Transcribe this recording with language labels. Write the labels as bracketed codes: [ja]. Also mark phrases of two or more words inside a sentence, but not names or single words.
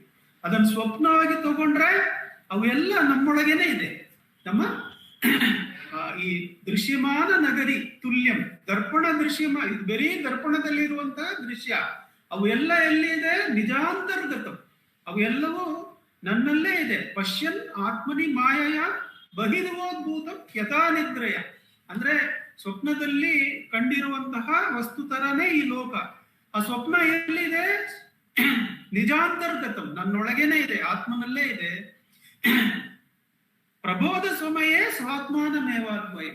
[kn] ಅದನ್ನು ಸ್ವಪ್ನವಾಗಿ ತಗೊಂಡ್ರೆ ಅವೆಲ್ಲ ನಮ್ಮೊಳಗೇನೆ ಇದೆ. ನಮ್ಮ ಈ [sa] ದೃಶ್ಯಮಾನ ನಗರಿ ತುಲ್ಯಂ, ದರ್ಪಣ ದೃಶ್ಯಮ, [kn] ಇದು ಬರೀ ದರ್ಪಣದಲ್ಲಿ ಇರುವಂತಹ ದೃಶ್ಯ, ಅವು ಎಲ್ಲ ಎಲ್ಲಿದೆ, ನಿಜಾಂತರ್ಗತ, ಅವು ಎಲ್ಲವೂ ನನ್ನಲ್ಲೇ ಇದೆ. [sa] ಪಶ್ಯನ್ ಆತ್ಮನಿ ಮಾಯಯ ಬಹಿರ್ವೋದ್ಭೂತ ಯಥಾ ನಿದ್ರಯ. [kn] ಅಂದ್ರೆ ಸ್ವಪ್ನದಲ್ಲಿ ಕಂಡಿರುವಂತಹ ವಸ್ತು ತರನೇ ಈ ಲೋಕ. ಆ ಸ್ವಪ್ನ ಎಲ್ಲಿದೆ, ನಿಜಾಂತರ್ಗತಂ, ನನ್ನೊಳಗೇನೆ ಇದೆ, ಆತ್ಮನಲ್ಲೇ ಇದೆ. [sa] ಪ್ರಬೋಧ ಸಮಯೇ ಸ್ವಾತ್ಮಾನಮೇವಾದ್ವಯಂ.